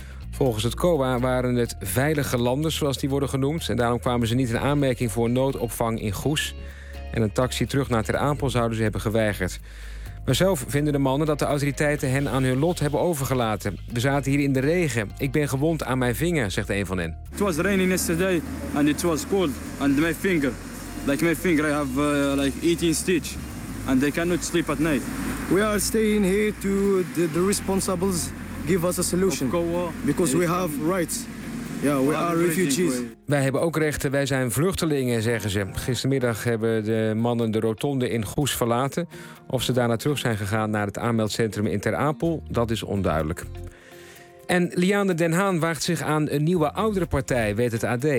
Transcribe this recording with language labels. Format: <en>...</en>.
<nl>Volgens het COA waren het veilige landers, zoals die worden genoemd, en daarom kwamen ze niet in aanmerking voor noodopvang in Goes. En een taxi terug naar Ter Apel zouden ze hebben geweigerd. Maar zelf vinden de mannen dat de autoriteiten hen aan hun lot hebben overgelaten. We zaten hier in de regen. Ik ben gewond aan mijn vinger, zegt een van hen. Het was</nl> <en>raining yesterday and it was cold and my finger. Like my finger, I have like 18 stitch. And they cannot sleep at night. We are staying here to the responsibles give us a solution. Because we have rights. Ja, we are refugees.</en> <nl>Wij hebben ook rechten, wij zijn vluchtelingen, zeggen ze. Gistermiddag hebben de mannen de rotonde in Goes verlaten. Of ze daarna terug zijn gegaan naar het aanmeldcentrum in Ter Apel, dat is onduidelijk. En Liane Den Haan waagt zich aan een nieuwe oudere partij, weet het AD.</nl>